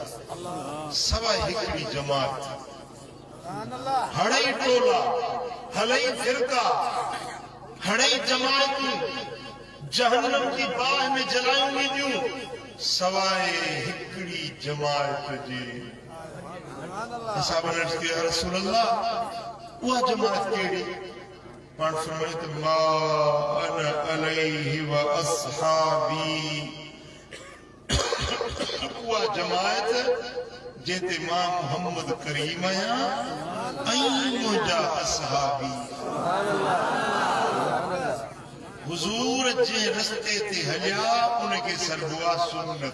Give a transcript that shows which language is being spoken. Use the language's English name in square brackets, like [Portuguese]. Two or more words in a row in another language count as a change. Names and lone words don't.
[Sindhi] सवाइ हिकिड़ी जमात, हड़ई टोला, हलई फिरका, हड़ई जमातूं जहन्नम की बाह में जलायूं वेंदियूं, सवाइ हिकिड़ी जमात जे। असहाबन अर्ज़ कयो, [Arabic] يا رسول الله, [Sindhi] उहा जमात कहिड़ी? पाण फरमायो त [Arabic] ما أنا عليه وأصحابي, [Sindhi] उहा जमात जेते मां मोहम्मद करीम आहियां ऐं मुंहिंजा असहाबी। हुजूर जे रस्ते ते हलिया उनके सरबुआ सुन्नत।